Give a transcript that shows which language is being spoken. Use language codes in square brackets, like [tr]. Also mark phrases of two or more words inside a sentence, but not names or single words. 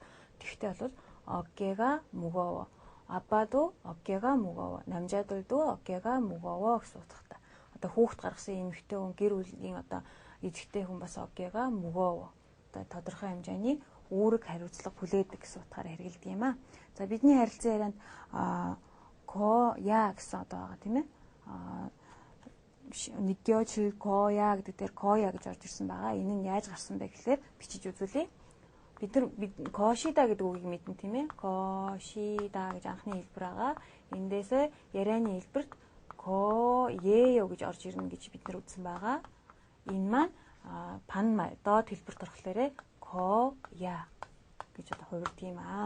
[mn] Тэгвэл бол [ko] 어깨가 무거워. 아빠도 어깨가 무거워. 남자들도 어깨가 무거워 [mn] гэсэн утгатай. Одоо хүүхд гаргасан эмэгтэй хүн гэр бүлийн одоо эзэгтэй хүн бас [ko] 어깨가 무거워. [mn] Одоо тодорхой хэмжээний үүрэг хариуцлага хүлээдэг гэсэн утгаараа хэрэгэлдэг юм аа. За бидний харилцан ярианд 거야 гэсэн одоо байгаа тийм ээ. [ko] 느껴질 거야 [mn] гэдэг дээр 거야 гэж орж ирсэн байгаа. Энэ нь яаж гарсан бэ гэхээр бичиж үзүүлье. бид 거시다 гэдэг үгийг мэднэ тийм ээ. 거시다 гэж анхны хэлбэр байгаа. Эндээсээ ярианы хэлбэрт 거예요 гэж орж ирнэ гэж бид нар үзсэн байгаа. Энэ маань 반말 доод хэлбэрт орохлоорэ 거야 гэж одоо хувирдаг юм аа.